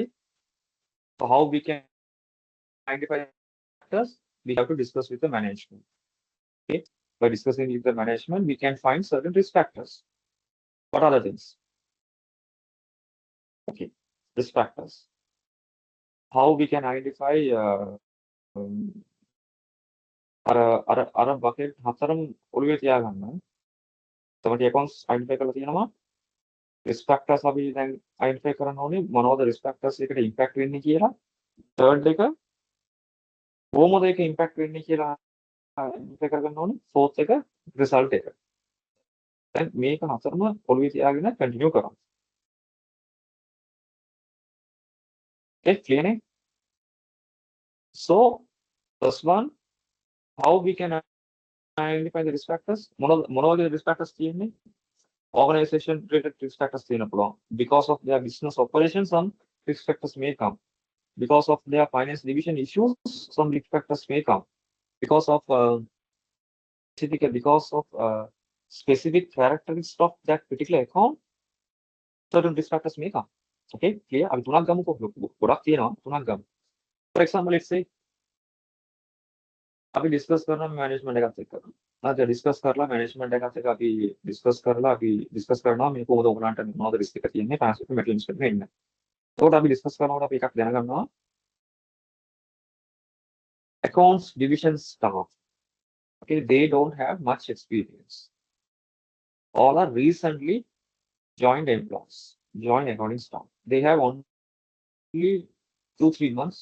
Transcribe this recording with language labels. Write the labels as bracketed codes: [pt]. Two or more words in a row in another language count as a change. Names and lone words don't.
[en] So how we can identify factors? We have to discuss with the management. Okay, by discussing with the management, we can find certain risk factors. What are the things? Okay, risk factors. How we can identify [si] අර bucket හතරම ඔළුවේ තියාගන්න. 70 [en] accounts identify [si] කරලා තියෙනවා. [en] risk factors [si] අපි දැන් identify කරන්න ඕනේ මොනවද [en] risk factors [si] එකට impact වෙන්නේ කියලා. third එක කොහොමද ඒක impact වෙන්නේ කියලා identify කරගන්න ඕනේ. fourth එක result එක. දැන් මේක හතරම ඔළුවේ තියාගෙන continue කරමු. [en] Okay, clear නේ? So first one, how we can identify the risk factors? [si] මොනවද [en] risk factors [si] තියෙන්නේ? [en] Organization related risk factors [si] තියෙන පුළුවන්. [en] Because of their business operations, some risk factors may come. Because of their finance division issues, some risk factors may come. Because of specific characteristics of that particular account, certain risk factors may come. Okay, clear? [si] අපි තුනක් ගමුකෝ. ගොඩක් තියෙනවා. තුනක් ගමු. [en] For example, let's say [si] අපි discuss කරන management එකත් එක්ක. අපි discuss කරලා management එකත් එක්ක අපි discuss කරනවා මේ කොහොමද ඔයගලන්ට මොනවද risk එක තියෙන්නේ [en] financial materials [si] එක වෙන්න. ඒකට අපි discuss කරනකොට අපි එකක් දැනගන්නවා. [en] Accounts division staff. Okay, they don't have much experience. All are recently joined employees, joined accounting staff. They have only 2-3 months.